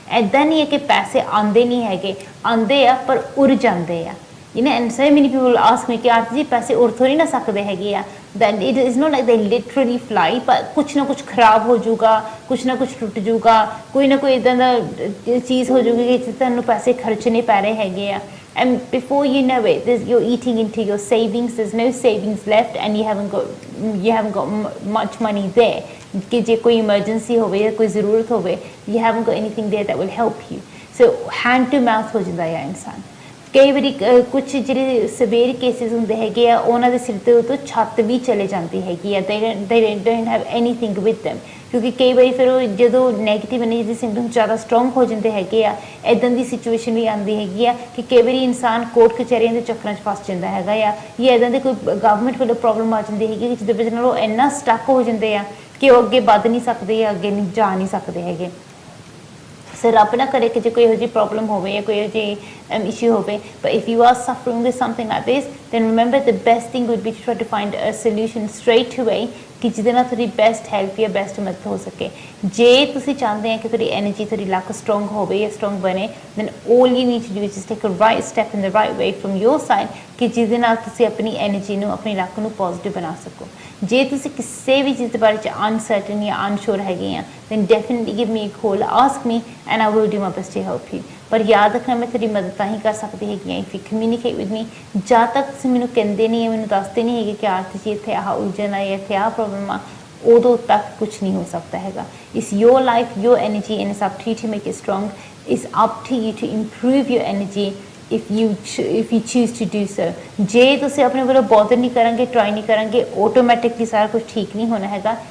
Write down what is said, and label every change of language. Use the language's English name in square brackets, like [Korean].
[Punjabi] ਇੱਦਾਂ ਨਹੀਂ ਹੈ ਕਿ ਪੈਸੇ ਆਉਂਦੇ ਨਹੀਂ ਹੈਗੇ, ਆਉਂਦੇ ਆ ਪਰ ਉੜ ਜਾਂਦੇ ਆ। [English] You know, and so many people ask me [Punjabi] ਕਿ ਆਰਤੀ ਜੀ ਪੈਸੇ ਉੜ ਥੋੜ੍ਹੀ ਨਾ ਸਕਦੇ ਹੈਗੇ ਆ, [English] that it is not like they literally fly, but [Punjabi] ਕੁਛ ਨਾ ਕੁਛ ਖਰਾਬ ਹੋ ਜਾਊਗਾ, ਕੁਛ ਨਾ ਕੁਛ ਟੁੱਟ ਜਾਊਗਾ, ਕੋਈ ਨਾ ਕੋਈ ਇੱਦਾਂ ਦਾ ਚੀਜ਼ ਹੋ ਜਾਊਗੀ ਕਿ ਤੁਹਾਨੂੰ ਪੈਸੇ ਖਰਚਣੇ ਪੈ ਰਹੇ ਹੈਗੇ ਆ। [English] And before you know it, you're eating into your savings, there's no savings left and you haven't got much money there [Punjabi] ਕਿ ਜੇ ਕੋਈ emergency ਹੋਵੇ ਜਾਂ ਕੋਈ ਜ਼ਰੂਰਤ ਹੋਵੇ, [English] you haven't got anything there that will help you। So hand to mouth [Punjabi] ਹੋ ਜਾਂਦਾ ਹੈ ਇਨਸਾਨ। ਕਈ ਵਾਰੀ ਕੁਛ ਜਿਹੜੇ ਸਵੇਰ ਕੇਸਿਸ ਹੁੰਦੇ ਹੈਗੇ ਆ ਉਹਨਾਂ ਦੇ ਸਿਰ ਦੇ ਉੱਤੋਂ ਛੱਤ ਵੀ ਚਲੇ ਜਾਂਦੀ ਹੈਗੀ ਆ, [English] they don't have anything with them [Punjabi] ਕਿਉਂਕਿ ਕਈ ਵਾਰੀ ਫਿਰ ਉਹ ਜਦੋਂ ਨੈਗੇਟਿਵ ਐਨਰਜੀ ਦੇ ਸਿੰਪਟਮਸ ਜ਼ਿਆਦਾ ਸਟਰੋਂਗ ਹੋ ਜਾਂਦੇ ਹੈਗੇ ਆ, ਇੱਦਾਂ ਦੀ ਸਿਚੁਏਸ਼ਨ ਵੀ ਆਉਂਦੀ ਹੈਗੀ ਆ ਕਿ ਕਈ ਵਾਰੀ ਇਨਸਾਨ ਕੋਰਟ ਕਚਹਿਰੀਆਂ ਦੇ ਚੱਕਰਾਂ 'ਚ ਫਸ ਜਾਂਦਾ ਹੈਗਾ ਆ, ਜਾਂ ਇੱਦਾਂ ਦੇ ਕੋਈ ਗਵਰਨਮੈਂਟ ਵੱਲੋਂ ਪ੍ਰੋਬਲਮ ਆ ਜਾਂਦੀ ਹੈਗੀ ਜਿਹਦੇ ਵਿੱਚ ਨਾਲ ਉਹ ਇੰਨਾ ਸਟਕ ਹੋ ਜਾਂਦੇ ਆ ਕਿ ਉਹ ਅੱਗੇ ਵੱਧ ਨਹੀਂ ਸਕਦੇ ਜਾਂ ਅੱਗੇ ਨਹੀਂ ਜਾ ਨਹੀਂ ਸਕਦੇ ਹੈਗੇ। ਸੋ ਰੱਬ ਨਾ ਕਰੇ ਕਿ ਜੇ ਕੋਈ ਇਹੋ ਜਿਹੀ ਪ੍ਰੋਬਲਮ ਹੋਵੇ ਜਾਂ ਕੋਈ ਇਹੋ ਜਿਹੀ ਇਸ਼ੂ ਹੋਵੇ, [English] but if you are suffering with something like this, then remember the best thing would be to try to find a solution straight away [Punjabi] ਕਿ ਜਿਹਦੇ ਨਾਲ ਤੁਹਾਡੀ ਬੈਸਟ ਹੈਲਪ ਜਾਂ ਬੈਸਟ ਮਦਦ ਹੋ ਸਕੇ। ਜੇ ਤੁਸੀਂ ਚਾਹੁੰਦੇ ਆ ਕਿ ਤੁਹਾਡੀ ਐਨਰਜੀ, ਤੁਹਾਡੀ ਲੱਕ ਸਟਰੋਂਗ ਹੋਵੇ ਜਾਂ ਸਟਰੋਂਗ ਬਣੇ, [English] then all you need to do is just take a right step in the right way from your side [Punjabi] ਕਿ ਜਿਹਦੇ ਨਾਲ ਤੁਸੀਂ ਆਪਣੀ ਐਨਰਜੀ ਨੂੰ, ਆਪਣੀ ਲੱਕ ਨੂੰ ਪੋਜ਼ਿਟਿਵ ਬਣਾ ਸਕੋ। ਜੇ ਤੁਸੀਂ ਕਿਸੇ ਵੀ ਚੀਜ਼ ਦੇ ਬਾਰੇ 'ਚ ਅਨਸਰਟਨ ਜਾਂ ਅਨਸ਼ੋਰ ਹੈਗੇ ਆ, [English] then definitely give me a call, ask me and I will do my best to help you। [Punjabi] ਪਰ ਯਾਦ ਰੱਖਣਾ ਮੈਂ ਤੁਹਾਡੀ ਮਦਦ ਤਾਂ ਹੀ ਕਰ ਸਕਦੀ ਹੈਗੀ ਹਾਂ [English] if you communicate with me। [Punjabi] ਜਦ ਤੱਕ ਤੁਸੀਂ ਮੈਨੂੰ ਕਹਿੰਦੇ ਨਹੀਂ, ਮੈਨੂੰ ਦੱਸਦੇ ਨਹੀਂ ਹੈਗੇ ਕਿ ਆਰਤੀ ਜੀ ਇੱਥੇ ਆਹ ਉਲਝਣ ਆ ਜਾਂ ਇੱਥੇ ਆਹ ਪ੍ਰੋਬਲਮ ਆ, ਉਦੋਂ ਤੱਕ ਕੁਛ ਨਹੀਂ ਹੋ ਸਕਦਾ ਹੈਗਾ। [English] It's your life, your energy and it's up to you to make it strong। It's up to you to improve your energy if you choose to do so। [Punjabi] ਜੇ ਤੁਸੀਂ ਆਪਣੇ ਵੱਲੋਂ ਬੋਦਰ ਨਹੀਂ ਕਰਾਂਗੇ, ਟਰਾਈ ਨਹੀਂ ਕਰਾਂਗੇ, ਆਟੋਮੈਟਿਕਲੀ ਸਾਰਾ ਕੁਝ ਠੀਕ ਨਹੀਂ ਹੋਣਾ ਹੈਗਾ।